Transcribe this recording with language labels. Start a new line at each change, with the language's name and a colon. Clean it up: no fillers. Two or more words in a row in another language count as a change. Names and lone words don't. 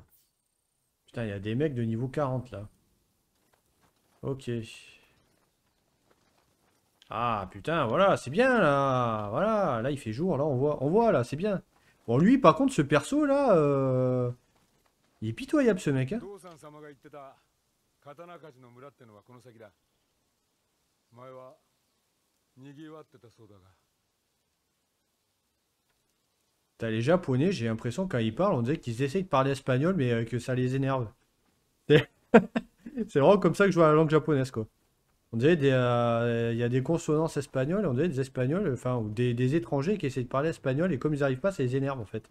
French: Putain, il y a des mecs de niveau 40, là. Ok. Ah, putain, voilà, c'est bien, là. Voilà, là, il fait jour, là, on voit là, c'est bien. Bon, lui, par contre, ce perso, là... Il est pitoyable ce mec, hein.
Japanese: 道山様が言ってた刀鍛冶の村ってのはこの先だ。前は賑わってたそうだが。
French: T'as les japonais, j'ai l'impression quand ils parlent, on dirait qu'ils essayent de parler espagnol, mais que ça les énerve. C'est c'est vraiment comme ça que je vois la langue japonaise, quoi. On dirait il y a des consonances espagnoles, on dirait des espagnols, enfin, ou des étrangers qui essayent de parler espagnol, et comme ils n'arrivent pas, ça les énerve, en fait.